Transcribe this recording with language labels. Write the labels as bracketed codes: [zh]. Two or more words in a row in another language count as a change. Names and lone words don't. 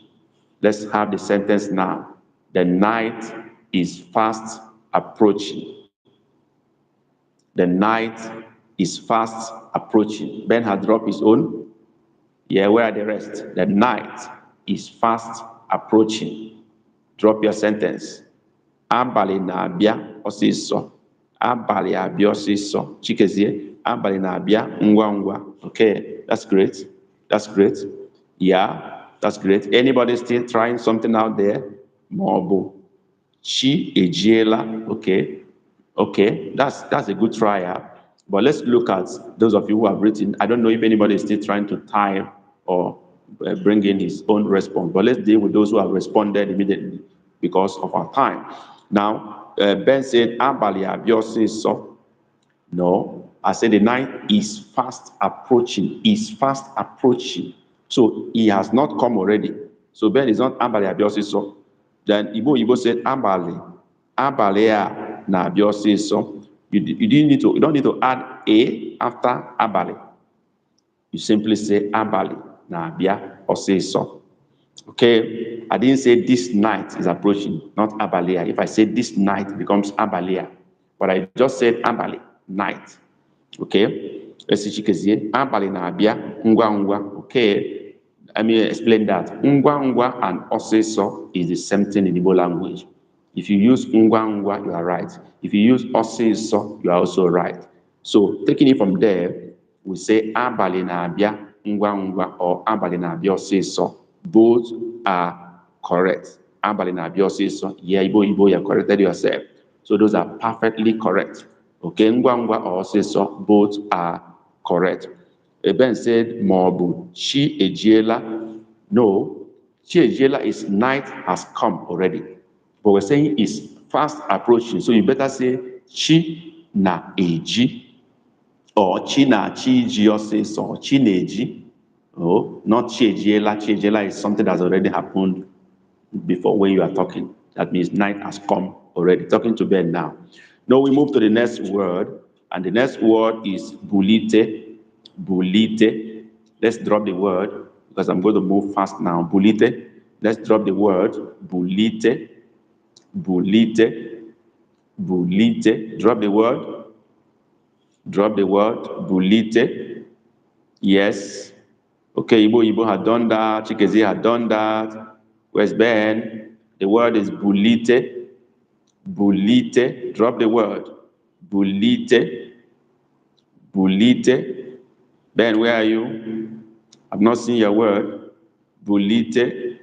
[en] Let's have the sentence now. The night is fast approaching. The night is fast approaching. Ben had dropped his own. Yeah, where are the rest? The night is fast approaching. Drop your sentence. [ig] Abalị na-abịa ọsịsọ. Abalị abịa ọsịsọ. Chikezie, abalị na-abịa ngwa ngwa. [en] Okay, that's great. That's great. Yeah, that's great. Anybody still trying something out there? [ig] Maọbụ chi ejiela. [en] Okay, okay, that's a good trial. But let's look at those of you who have written. I don't know if anybody is still trying to type or bring in his own response, but let's deal with those who have responded immediately because of our time. Now, Ben said, [ig] Abalị abịa ọsịsọ. [en] No, I said the night is fast approaching, is fast approaching. So he has not come already. So Ben is not [ig] Abalị abịa ọsịsọ. [en] Then Igbo said, [ig] Abalị a na-abịa ọsịsọ. [en] You don't need to add a after Abalị. You simply say [ig] Abalị na-abịa ọsịsọ. [en] Okay, I didn't say this night is approaching, not Abalị. If I say this night, it becomes Abalị. But I just said Abalị, night. Okay, let's see Chikezie. [ig] Abalị na-abịa ngwa ngwa. [en] Okay, let me explain that. [ig] Ngwa ngwa [en] and ọsịsọ is the same thing in Igbo language. If you use [ig] ngwa ngwa, [en] you are right. If you use ọsịsọ, you are also right. So taking it from there, we say [ig] abalị na-abịa ngwa ngwa [en] or [ig] abalị na-abịa ọsịsọ. [en] Both are correct. [ig] Abalị na-abịa ọsịsọ. [en] Yeah, Igbo, you corrected yourself. So those are perfectly correct. Okay, [ig] ngwa ngwa [en] or ọsịsọ, both are correct. Ben said, [ig] maọbụ chi ejiela. [en] No, [ig] chi ejiela [en] is night has come already. But we're saying it's fast approaching. So you better say [ig] chi na-eji [en] or [ig] chi na-chi ji ọsịsọ [en] or [ig] chi na-eji. [en] Oh, not [ig] chi ejiela. Chi ejiela [en] is something that's already happened before when you are talking. That means night has come already. Talking to Ben now. Now we move to the next word, and the next word is bulite. Bulite. Let's drop the word because I'm going to move fast now. Bulite. Let's drop the word bulite. Bulite. Bulite. Drop the word. Drop the word. Bulite. Yes. Okay, Igbo had done that. Chikezie had done that. Where's Ben? The word is bulite. Bulite. Drop the word. Bulite. Bulite. Ben, where are you? I've not seen your word. Bulite.